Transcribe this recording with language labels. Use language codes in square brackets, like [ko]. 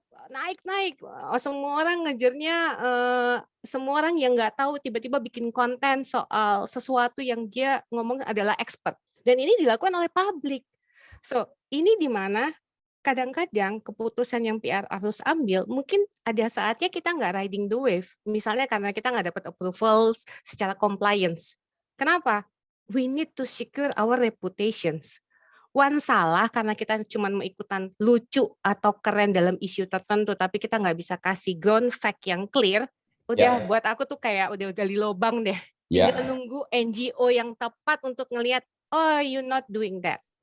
[id] Naik. Semua orang ngejarnya, semua orang yang nggak tahu tiba-tiba bikin konten soal sesuatu yang dia ngomong adalah expert. Dan ini dilakukan oleh publik. So, ini di mana kadang-kadang keputusan yang PR harus ambil, mungkin ada saatnya kita nggak [en] riding the wave. [id] Misalnya karena kita nggak dapat approvals secara compliance. Kenapa? [en] We need to secure our reputations. [id] One salah karena kita cuma mau ikutan lucu atau keren dalam isu tertentu, tapi kita nggak bisa kasih ground fact yang clear, udah buat aku tuh kayak udah gali lubang deh. Tinggal nunggu NGO yang tepat untuk ngelihat, oh [en] you not doing that.